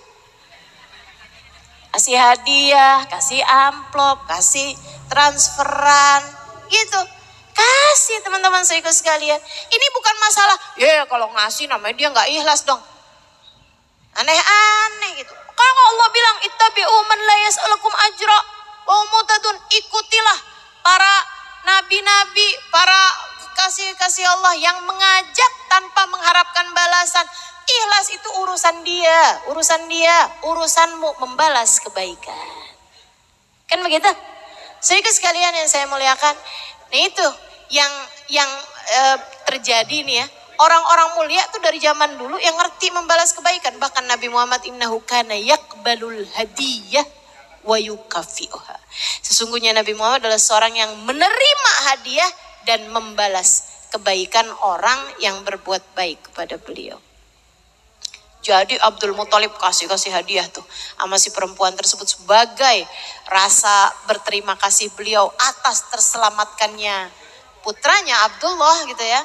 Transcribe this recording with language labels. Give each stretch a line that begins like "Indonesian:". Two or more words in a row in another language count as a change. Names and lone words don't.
Indonesian: Kasih hadiah, kasih amplop, kasih transferan gitu. Kasih teman-teman saudara sekalian. Ini bukan masalah, ya kalau ngasih namanya dia gak ikhlas dong. Aneh-aneh gitu. Kalau Allah bilang
Arabic: اتبعوا من لا يسألكم أجرا ومهتدون,
Indonesian: ikutilah para nabi-nabi, para kekasih-kasih Allah yang mengajak tanpa mengharapkan balasan. Ikhlas itu urusanmu membalas kebaikan. Kan begitu? Saudara sekalian yang saya muliakan. Nah itu yang terjadi nih ya. Orang-orang mulia tuh dari zaman dulu yang ngerti membalas kebaikan. Bahkan Nabi Muhammad
Arabic: إنه كان يقبل الهدية ويكافئها.
Indonesian: Sesungguhnya Nabi Muhammad adalah seorang yang menerima hadiah dan membalas kebaikan orang yang berbuat baik kepada beliau. Jadi Abdul Muthalib kasih hadiah tuh sama si perempuan tersebut sebagai rasa berterima kasih beliau atas terselamatkannya putranya Abdullah gitu ya.